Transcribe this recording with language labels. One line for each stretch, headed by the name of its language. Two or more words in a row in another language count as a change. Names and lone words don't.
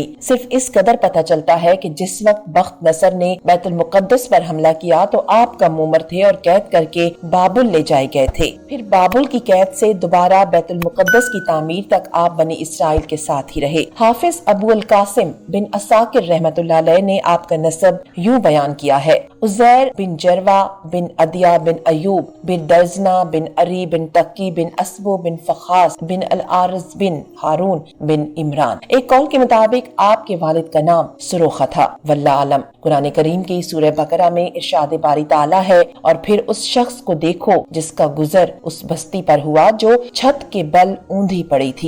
Urdu: صرف اس قدر پتہ چلتا ہے کہ جس وقت بخت نصر نے بیت المقدس پر حملہ کیا تو آپ کم عمر تھے اور قید کر کے بابل لے جائے گئے تھے۔ پھر بابل کی قید سے دوبارہ بیت المقدس کی تعمیر تک آپ بنی اسرائیل کے ساتھ ہی رہے۔ حافظ ابو القاسم بن عساکر رحمۃ اللہ علیہ نے آپ کا نسب یوں بیان کیا ہے: عزیر بن جروہ بن عدیہ بن ایوب بن درزنا بن عری بن تقی بن اسبو بن فخاس بن العارس بن ہارون بن عمران. ایک قول کے مطابق آپ کے والد کا نام سروخا تھا.
Arabic: والله أعلم.
Urdu: قرآن کریم کی سورہ بقرہ میں ارشاد باری تعالیٰ ہے، اور پھر اس شخص کو دیکھو جس کا گزر اس بستی پر ہوا جو چھت کے بل اوندھی پڑی تھی.